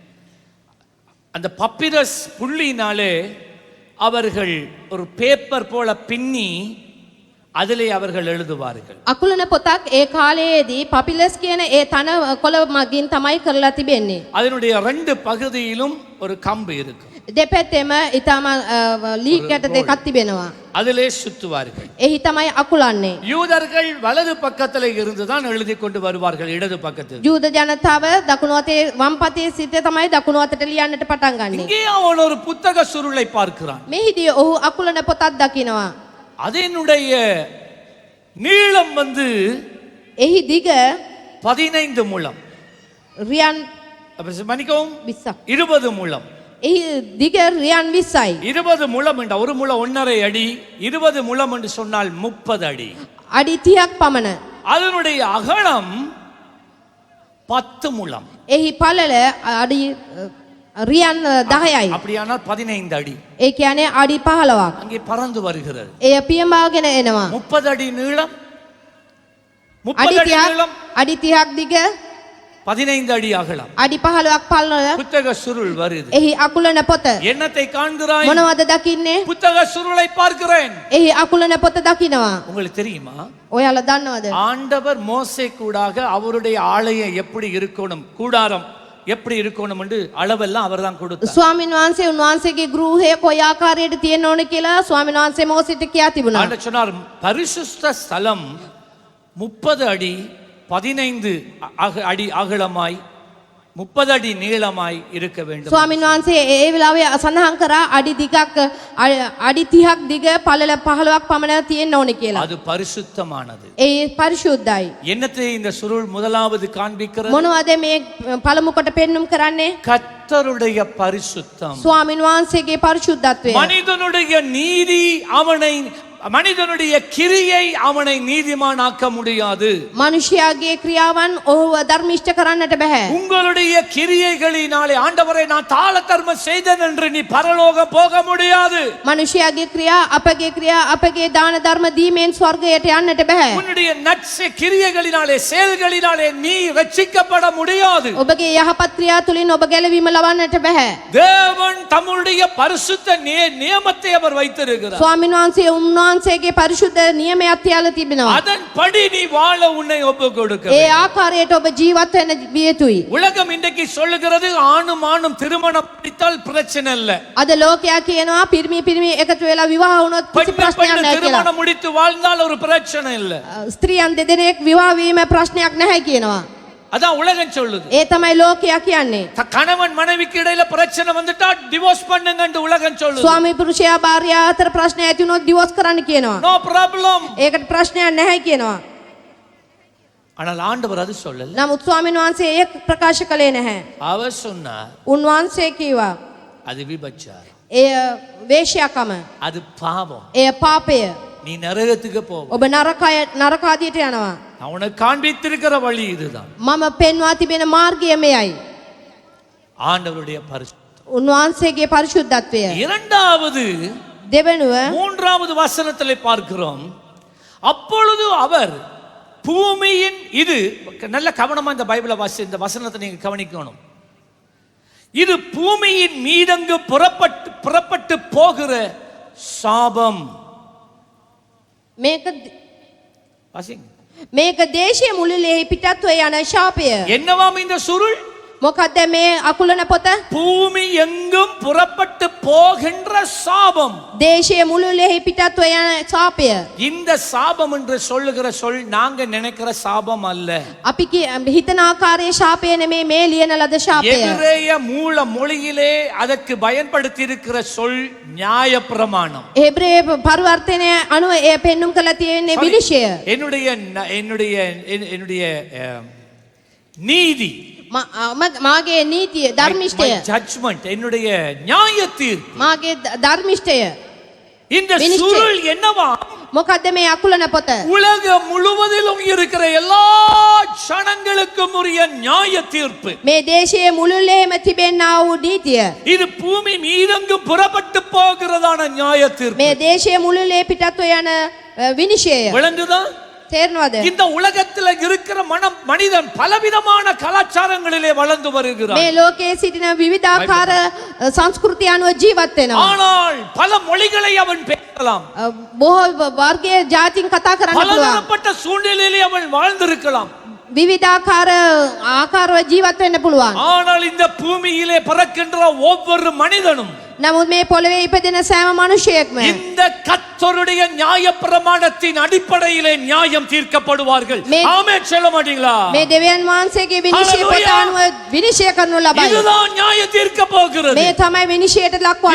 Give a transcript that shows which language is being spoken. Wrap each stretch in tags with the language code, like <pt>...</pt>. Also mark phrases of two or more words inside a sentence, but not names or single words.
<ta>அந்த பப்பிரஸ் புள்ளினாலே அவர்கள் ஒரு பேப்பர் போல பின்னி அதிலே அவர்கள் எழுதுவார்கள்.</ta> <si>අකුලන පොතක් ඒ කාලයේදී පපිලස් කියන ඒ තන කොළ මගින් තමයි කරලා තිබෙන්නේ.</si> <ta>அதனுடைய 2 பகுதியிலும் ஒரு கம்பு இருக்கும்.</ta> <si>දෙපැත්තෙම ඊටම ලීක් යට දෙකක් තිබෙනවා.</si> <ta>அதிலே சுத்துவார்கள்.</ta> <si>එහි තමයි අකුලන්නේ.</si> <ta>யூதர்கள் வலது பக்கத்திலே இருந்து தான் எழுதி கொண்டு வருவார்கள், இடது பக்கத்தில்.</ta> <si>යූද ජනතාව දකුණු අතේ වම් පතේ සිට තමයි දකුණු අතට ලියන්නට පටන් ගන්නේ.</si> <ta>இங்கே அவன் ஒரு புத்தக சுருளை பார்க்கிறான்.</ta> <si>මෙහිදී ඔහු අකුලන පොතක් දකිනවා.</si> <ta>அதனுடைய நீளம்</ta> <si>එහි දිග</si> <ta>15 முழம்.</ta> <si>රියන්</si> <ta>மன்னிக்கவும்,</ta> <si>20ක්.</si> <ta>20 முழம்.</ta> <si>එහි දිග රියන් 20යි.</si> <ta>20 முழம் என்ற ஒரு முழம் 1.5 அடி, 20 முழம் என்று சொன்னால் 30 அடி.</ta> <si>අඩි 30ක් පමණ.</si> <ta>அதனுடைய அகலம் 10 முழம்.</ta> <si>එහි පළල අඩි රියන් 10යි.</si> <ta>அப்படியானால் 15 அடி.</ta> <si>ඒ කියන්නේ අඩි 15ක්.</si> <ta>அங்கே பறந்து வருகிறது.</ta> <si>එය පියඹාගෙන එනවා.</si> <ta>30 அடி நீளம்,</ta> <si>අඩි</si> <ta>30 அடி</ta> <si>30ක්</si> <ta>நீளம்,</ta> <si>අඩි 30ක් දිග,</si> <ta>15 அடி அகலம்.</ta> <si>අඩි 15ක් පළල.</si> <ta>புத்தக சுருள் வருது.</ta> <si>එහි අකුලන පොත.</si> <ta>என்னத்தை காண்கிறாய்?</ta> <si>මොනවද දකින්නේ?</si> <ta>புத்தக சுருளை பார்க்கிறேன்.</ta> <si>එහි අකුලන පොත දකිනවා.</si> <ta>உங்களுக்கு தெரியுமா,</ta> <si>ඔයාලා දන්නවද?</si> <ta>ஆண்டவர் மோசே கூடாக அவருடைய ஆலயம் எப்படி இருக்கணும், கூடாரம் எப்படி இருக்கணும் என்று அளவெல்லாம் அவர்தான் கொடுத்தார்.</ta> <si>ස්වාමීන් වහන්සේ උන්වහන්සේගේ ගෘහය කොයි ආකාරයට තියෙන්න ඕන කියලා ස්වාමීන් වහන්සේ මෝසෙට කියා තිබුණා.</si> <ta>ஆண்டவர் சொன்னார், பரிசுத்த ஸ்தலம் 30 அடி 15 அடி அகலமாய் 30 அடி நீளமாய் இருக்க வேண்டும்.</ta> <si>ස්වාමීන් වහන්සේ ඒ වෙලාවේ සඳහන් කරා අඩි දිගක් අඩි 30ක් දිග පළල 15ක් පමණ තියෙන්න ඕනේ කියලා.</si> <ta>அது பரிசுத்தமானது.</ta> <si>ඒ පරිශුද්ධයි.</si> <ta>என்னத்தை இந்த சுருள் முதலாவது காண்பிக்கிறது?</ta> <si>මොනවද මේ පළමු කොට පෙන්눔 කරන්නේ?</si> <ta>கர்த்தருடைய பரிசுத்தம்.</ta> <si>ස්වාමීන් වහන්සේගේ පරිශුද්ධත්වය.</si> <ta>மனிதனுடைய நீதி மனிதனுடைய கிரியை அவனை நீதிமானாக்க முடியாது.</ta> <si>මනුෂ්‍යයාගේ ක්‍රියාවන් ඔහුව ධර්මිෂ්ඨ කරන්නට බෑ.</si> <ta>உங்களுடைய கிரியைகளினாலே ஆண்டவரை நான் தாள தர்மம் செய்தேன் என்று நீ பரலோகம் போக முடியாது.</ta> <si>මනුෂ්‍යයාගේ ක්‍රියා අපගේ දාන ධර්ම දීමෙන් ස්වර්ගයට යන්නට බෑ.</si> <ta>உன்னுடைய நற்செய கிரியைகளினாலே செயல்களினாலே நீ ரட்சிக்கப்பட முடியாது.</ta> <si>ඔබගේ යහපත් ක්‍රියා තුලින් ඔබ ගැලවීම ලබන්නට බෑ.</si> <ta>தேவன் தம்முடைய பரிசுத்த நியமத்தை அவர் வைத்திருக்கிறார்.</ta> <si>ස්වාමීන් වහන්සේ උන්වහන්සේගේ පරිශුද්ධ නියමයක් තියලා තිබෙනවා.</si> <ta>அதன்படி நீ வாழ உன்னை ஒப்புக் கொடுக்க</ta> <si>ඒ ආකාරයට ඔබ ජීවත් වෙන්න වියතුයි.</si> <ta>உலகம் இன்றைக்கு சொல்லுகிறது ஆணும் ஆணும் திருமணம் முடித்தால் பிரச்சனை இல்ல.</ta> <si>අද ලෝකයා කියනවා පිරිමි එකතු වෙලා විවාහ වුණොත් කිසි ප්‍රශ්නයක් නැහැ කියලා.</si> <ta>திருமணம் முடித்து வாழ்ந்தால் ஒரு பிரச்சனை இல்ல.</ta> <si>ස්ත්‍රියන් දෙදෙනෙක් විවාහ වීම ප්‍රශ්නයක් නැහැ කියනවා.</si> <ta>அதான் உலகம் சொல்லுது.</ta> <si>ඒ තමයි ලෝකයා කියන්නේ.</si> <ta>கணவன் மனைவிக்கு இடையில பிரச்சனை வந்துட்டா டிவோர்ஸ் பண்ணுங்கன்னு உலகம் சொல்லுது.</ta> <si>ස්වාමී පුරුෂයා භාර්යාව අතර ප්‍රශ්න ඇති වුණොත් divorce කරන්න කියනවා.</si> <en>no problem.</en> <si>ඒකට ප්‍රශ්නයක් නැහැ කියනවා.</si> <ta>ஆனால் ஆண்டவர் அது சொல்லல.</ta> <si>නමුත් ස්වාමීන් වහන්සේ ඒක ප්‍රකාශ කළේ නැහැ.</si> <ta>அவர் சொன்னார்</ta> <si>උන්වහන්සේ කිව්වා</si> <ta>அது விபச்சாரம்,</ta> <si>එය වේශ්‍යාකම,</si> <ta>அது பாவம்,</ta> <si>එය පාපය.</si> <ta>நீ நரகத்துக்கு போவ.</ta> <si>ඔබ නරකාදියට යනවා.</si> <ta>நான் உனக்கு காண்பித்திருக்கிற வழி இதுதான்.</ta> <si>මම පෙන්වා තිබෙන මාර්ගය මෙයයි.</si> <ta>ஆண்டவருடைய பரிசுத்தம்.</ta> <si>උන්වහන්සේගේ පරිශුද්ධත්වය.</si> <ta>இரண்டாவது</ta> <si>දෙවෙනුව</si> <ta>மூன்றாவது வசனத்திலே பார்க்கிறோம். அப்பொழுது அவர் பூமியின், இது நல்ல கவனமா இந்த பைபிளை வாசி, இந்த வசனத்தை நீங்க கவனிக்கணும். இது பூமியின் மீதங்கு புறப்பட்டு போகிற சாபம்.</ta> <si>මේක දේශයේ මුළුල්ලෙහි පිටත්ව යන ශාපය.</si> <ta>என்னவாம் இந்த சுருள்?</ta> <si>මොකද්ද මේ අකුලන පොත?</si> <ta>பூமி எங்கும் புறப்பட்டு போகின்ற சாபம்.</ta> <si>දේශයේ මුළුල්ලෙහි පිටත්ව යන ශාපය.</si> <ta>இந்த சாபம் என்று சொல்லுகிற சொல் நாங்க நினைக்கிற சாபம் அல்ல.</ta> <si>අපි හිතන ආකාරයේ ශාපය නෙමේ මේ ලියන ලද ශාපය.</si> <ta>எபிரேய மூல மொழியிலே அதற்கு பயன்படுத்தி இருக்கிற சொல் நியாயப்பிரமாணம்.</ta> <si>එබ්‍රේ පරිවර්තනය අනුව එය පෙන්눔 කළ තියෙන්නේ විනිශ්චය.</si> <ta>என்னுடைய நீதி,</ta> <si>මාගේ නීතිය, ධර්මිෂ්ඨය,</si> <ta>ஜட்ஜ்மென்ட், என்னுடைய நியாய தீர்ப்பு,</ta> <si>මාගේ ධර්මිෂ්ඨය.</si> <ta>இந்த சுருள் என்னவா?</ta> <si>මොකද්ද මේ අකුලන පොත?</si> <ta>உலகம் முழுவதிலும் இருக்கிற எல்லா ஜனங்களுக்கும் உரிய நியாய தீர்ப்பு.</ta> <si>මේ දේශයේ මුළුල්ලේම තිබෙනා වූ නීතිය.</si> <ta>இது பூமி மீதெங்கும் புறப்பட்டு போகிறதான நியாய தீர்ப்பு.</ta> <si>මේ දේශයේ මුළුල්ලේ පිටත්ව යන විනිශ්චය.</si> <ta>விளங்குதா?</ta> <si>තේරෙනවද?</si> <ta>இந்த உலகத்துல இருக்கிற மனிதன் பலவிதமான கலாச்சாரங்களிலே வளர்ந்து வருகிறான்.</ta> <si>මේ ලෝකයේ සිටින විවිධාකාර සංස්කෘතිය අනුව ජීවත් වෙනවා.</si> <ta>ஆனால் பல மொழிகளை அவன் பேசலாம்.</ta> <si>බොහෝ වර්ගයේ ජාතින් කතා කරන්න පුළුවන්.</si> <ta>பலதரப்பட்ட சூழ்நிலையிலே அவன் வாழ்ந்திருக்கலாம்.</ta> <si>විවිධාකාර ආකාරව ජීවත් වෙන්න පුළුවන්.</si> <ta>ஆனால் இந்த பூமியிலே பிறக்கின்ற ஒவ்வொரு மனிதனும்,</ta> <si>නමුත් මේ පොළවේ ඉපදෙන සෑම මිනිසෙක්ම</si> <ta>இந்த கர்த்தருடைய நியாயப்பிரமாணத்தின் அடிப்படையிலே நியாயம் தீர்க்கப்படுவார்கள். ஆமென் சொல்ல மாட்டீங்களா?</ta> <si>මේ දෙවියන් වහන්සේගේ විනිශ්චය පොත අනුව විනිශ්චය කරනු ලබයි.</si> <ta>இதுதான் நியாயம் தீர்க்க போகிறது.</ta> <si>මේ තමයි විනිශ්චයට ලක්වන්නේ.</si>